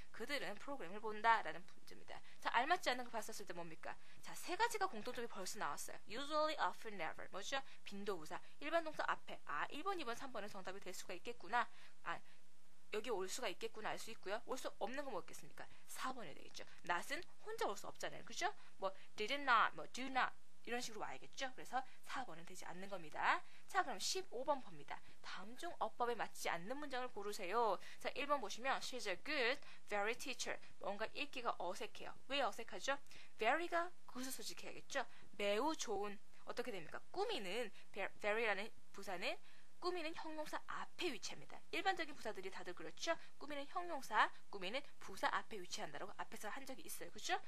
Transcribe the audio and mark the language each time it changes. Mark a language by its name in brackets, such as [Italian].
[Korean] 그들은 프로그램을 본다라는 문제입니다. 자, 알맞지 않은 거 봤었을 때 뭡니까? 자, 세 가지가 공통점이 벌써 나왔어요. [English] Usually, often, never. [Korean] 뭐죠? 빈도부사. 일반 동사 앞에 1번, 2번, 3번은 정답이 될 수가 있겠구나. 여기 올 수가 있겠구나 알 수 있고요. 올 수 없는 건 뭐겠습니까? 4번이 되겠죠. not은 혼자 올 수 없잖아요. 그죠? [English] did not, do not [Korean] 이런 식으로 와야겠죠. 그래서 4번은 되지 않는 겁니다. 자, 그럼 15번 봅니다. 다음 중 어법에 맞지 않는 문장을 고르세요. 자, 1번 보시면 [English] She's a good, very teacher. [Korean] 뭔가 읽기가 어색해요. 왜 어색하죠? very가 구수소직해야겠죠. 매우 좋은 어떻게 됩니까? 꾸미는 very라는 부사는 꾸미는 형용사 앞에 위치합니다. 일반적인 부사들이 다들 그렇죠. 꾸미는 형용사, 꾸미는 부사 앞에 위치한다라고 앞에서 한 적이 있어요. 그렇죠?